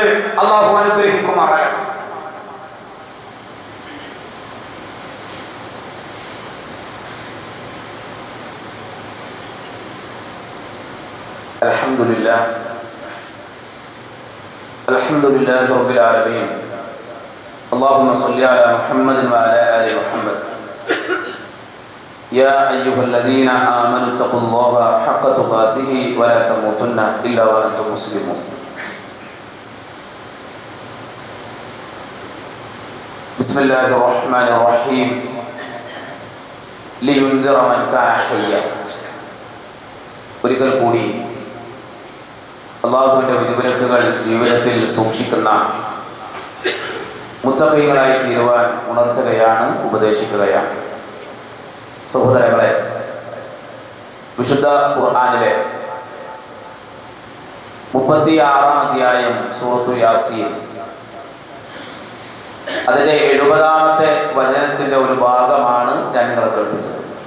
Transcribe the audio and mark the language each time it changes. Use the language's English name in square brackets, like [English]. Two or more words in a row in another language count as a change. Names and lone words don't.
[Malayalam] അല്ലാഹു അനുഗ്രഹിക്കുമാറാകട്ടെ. [Arabic] الحمد لله رب العالمين. اللهم صل على محمد وعلى آل محمد. يا أيها الذين آمنوا اتقوا الله حق تقاته ولا تموتن إلا وأنتم مسلمون. بسم الله الرحمن الرحيم. لينذر من كان حيا. [Malayalam] ഒരിക്കൽ കൂടി അല്ലാഹുവിന്റെ വിധിവിലക്കുകൾ ജീവിതത്തിൽ സൂക്ഷിക്കുന്ന മുത്തഖീകളായി തീരുവാൻ ഉണർത്തുകയാണ്, ഉപദേശിക്കുകയാണ്. സഹോദരങ്ങളെ, വിശുദ്ധ ഖുർആനിലെ 36-ാം അധ്യായം സൂറത്തു യാസീൻ, അതിന്റെ 70-ാമത്തെ വചനത്തിന്റെ ഒരു ഭാഗമാണ് ഞാൻ നിങ്ങളെ കേൾപ്പിച്ചത്.